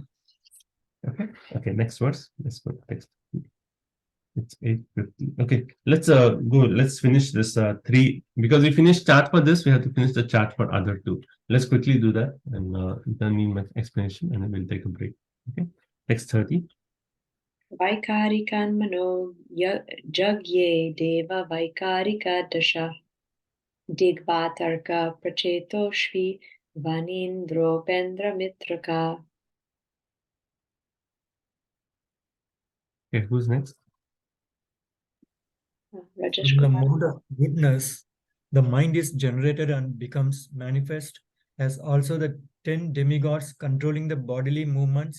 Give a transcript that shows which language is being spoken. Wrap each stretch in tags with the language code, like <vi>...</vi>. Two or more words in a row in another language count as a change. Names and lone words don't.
<en>Okay, next verse. Let's go next. It's 8:50. Okay, let's go. Let's finish this three, because we finished chart for this. We have to finish the chart for other two. Let's quickly do that and then need my explanation, and then we'll take a break. Okay, next 30.</en> <sa>Vaikarikan mano jagye deva vaikarika dasha digvatarka prachetoshvi vanindro pendra mitraka.</sa> <en>Okay, who's next? Rajesh In the Kumar. mood of goodness, the mind is generated and becomes manifest, as also the 10 demigods controlling the bodily movements.</en>